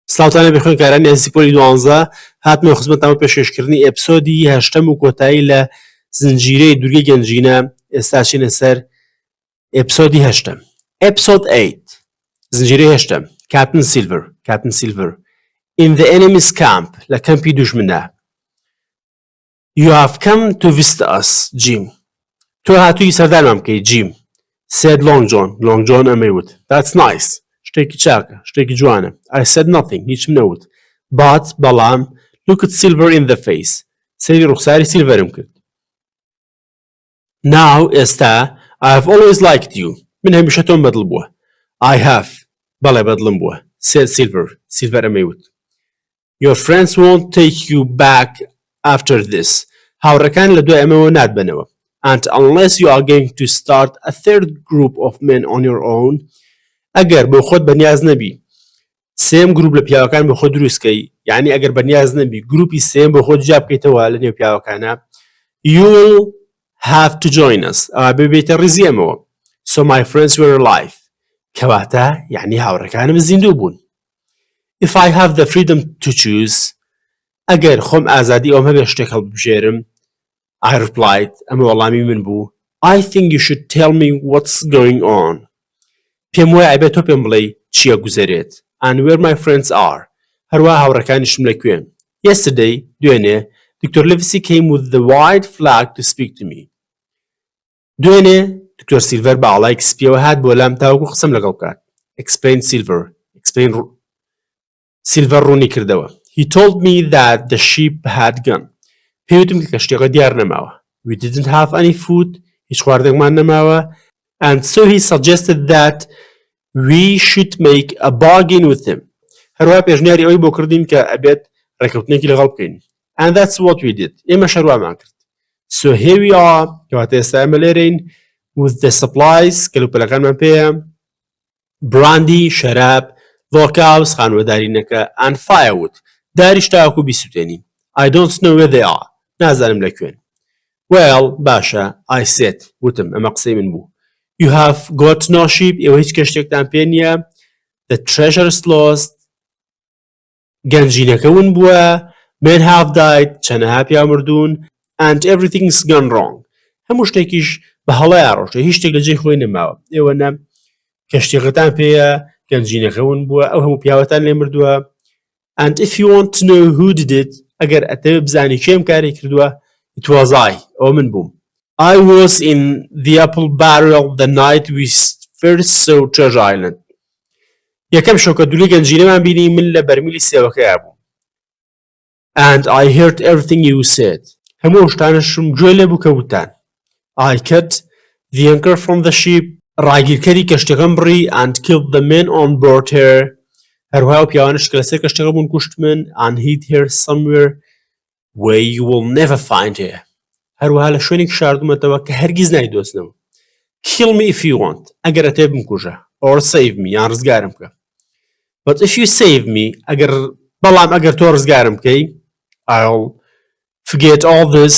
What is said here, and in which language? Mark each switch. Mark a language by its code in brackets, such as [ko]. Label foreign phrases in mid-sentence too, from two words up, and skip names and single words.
[ckb] سڵاوتانە بخۆین کارانی ئەزی پۆلی 12 هاتمە خزمەتتانەوە پێشکەشکردنی ئیپسۆدی هەشتەم و کۆتایی لە زنجیرەی دوورگەی گەنجینە. ئێستا چینە سەر ئیپسۆدی هەشتەم. ئیپسۆد 8 زنجیرەی هەشتەم. کاپتن سیلڤەر [en] in the enemy's camp [ckb] لە کەمپی دوژمنە. [en] You have come to visit us, Jim. [ckb] تۆ هاتووی سەردانمان بکەی جیم. [en] said Long John ئەمەیوت. That's nice. [ckb] شتێکی چاکە، شتێکی جوانە. [en] I said nothing. [ckb] هیچم نەوت. [en] But بەڵام looked Silver in the face. [ckb] سەیری ڕوخساری سیلڤەرم کرد. [en] Now ئێستا I have always liked you. [ckb] من هەمیشە تۆم بەدڵ بووە. [en] I have. [ckb] بەڵێ بەدڵم بووە. [en] said Silver ئەمەیوت. Your friends won't take you back after this. [ckb] هاوڕەکان لە دوای ئەمەوە ناتبەنەوە. [en] And unless you are going to start a third group of men on your own, [ckb] ئەگەر بۆ خۆت بەنیاز نەبی سێم گروپ لە پیاوەکان بۆ خۆت دروستکەی، یعنی ئەگەر بەنیاز نەبی گروپی سێم بۆ خۆت جیا بکەیتەوە لە نێو پیاوەکانە، [en] you will have to join us. [ckb] ئەوە ببێتە ڕیزی ئەمەوە. [en] So my friends were alive. [ckb] کەواتە یعنی هاوڕەکانم زیندوو بوون. [en] If I have the freedom to choose, [ckb] ئەگەر خۆم ئازادی ئەوم هەبێ شتێک هەڵبژێرم، [en] I replied, [ckb] ئەمە وەڵامی من بوو, [en] I think you should tell me what's going on. [ckb] پێم وایە ئەبێت تۆ پێم بڵێی چییە گوزەرێت. [en] And where my friends are. [ckb] هەروەها هاوڕەکانیشم لەکوێن. [en] Yesterday, دوێنێ, Dr. Livesey came with the white flag to speak to me. [ckb] دوێنێ, دکتۆر سیلڤەر بە ئاڵای کسپیەوە هات بۆ لام تاوەکو قسەم لەگەڵ بکات. [en] Explained Silver [ckb] ڕوونی کردەوە. [en] He told me that the ship had gone. [ckb] پێوتم کە کەشتیەکە دیار نەماوە. [en] We didn't have any food. [ckb] هیچ خواردنێکمان نەماوە. [en] And so he suggested that we should make a bargain with him. [ckb] هەروەها پێشنیاری ئەوەی بۆ کردین کە ئەبێت ڕێکەوتنێکی لەگەڵ بکەین. [en] And that's what we did. [ckb] ئێمە شەروامان کرد. [en] So here we are. [ckb] کەواتە ئێستا ئێمە لێرەین [en] with the supplies [ckb] کەلوپەلەکانمان پێیە. [en] Brandy, شەراب, vodkas, خانوەدارینەکە and firewood. [ckb] داریش تاوەکو بیسووتێنین. [en] I don't know where they are. [ckb] نازانم لەکوێن. Well, باشە, [en] I said. [ckb] وتم, ئەمە قسەی من بوو. [en] You have got no ship. [ckb] ئێوە هیچ کەشتێکتان پێ نییە. [en] The treasure is lost. [ckb] گەنجینەکە ون بووە. [en] Men have died. [ckb] چەنەها پیا مردوون. [en] And everything's gone wrong. [ckb] هەموو شتێکیش بە هەڵای ئاڕۆژە. هیچ شتێک لە جێی خۆی نەماوە. ئێوە نە کەشتێکتان پێیە. گەنجینەکە ون بووە. ئەو هەموو پیاوەتان لێ مردووە. [en] And if you want to know who did it, [ckb] ئەگەر ئەتەوێت بزانی کێم کاری کردووە, [en] it was I. [ckb] ئەوە من بووم. [en] I was in the apple barrel the night we first saw Treasure Island. [ckb] یەکەم شەو کە دووری گەنجینەمان بینی من لە بەرمیلی سێوەکەیە بووم. [en] And I heard everything you said. [ckb] هەموو شتانەشم گوێ لێ بوو کە وتان. [en] I cut the anchor from the ship. [ckb] ڕاگیرکەری کەشتەکەم بڕی [en] and killed the men on board her. [ckb] هەروەها و پیاوانش کە لەسەر کەشتەکە بوون کوشت من [en] and hid her somewhere where you will never find her. [ckb] هەروەها لە شوێنێک شاردومەتەوە کە هەرگیز نایدۆزنەوە. [en] Kill me if you want. [ckb] ئەگەر ئەتەوێت بمکوژە. [en] Or save me. [ckb] یان ڕزگارم بکە. [en] But if you save me, [ckb] بەڵام ئەگەر تۆ ڕزگارم بکەی, [en] I'll forget all this.